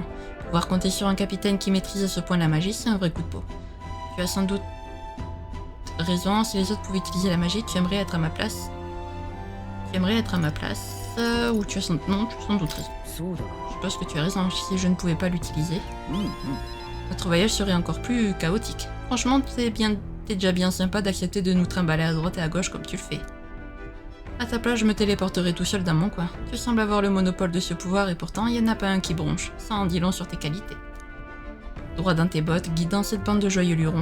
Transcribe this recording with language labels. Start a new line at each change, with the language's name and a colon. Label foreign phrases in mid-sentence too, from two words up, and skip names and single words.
French: Pouvoir compter sur un capitaine qui maîtrise à ce point la magie, c'est un vrai coup de peau. Tu as sans doute raison, si les autres pouvaient utiliser la magie, tu aimerais être à ma place. Ou tu as sans... Non, tu as sans doute raison.
Japanese: そうだ
French: Je pense que tu as raison, si je ne pouvais pas l'utiliser,
Japanese: うんうん
French: notre voyage serait encore plus chaotique. Franchement, t'es déjà bien sympa d'accepter de nous trimballer à droite et à gauche comme tu le fais. À ta place, je me téléporterai tout seul dans mon coin. Tu sembles avoir le monopole de ce pouvoir et pourtant, il n'y en a pas un qui bronche. Ça en dit long sur tes qualités. Droit dans tes bottes, guidant cette bande de joyeux lurons.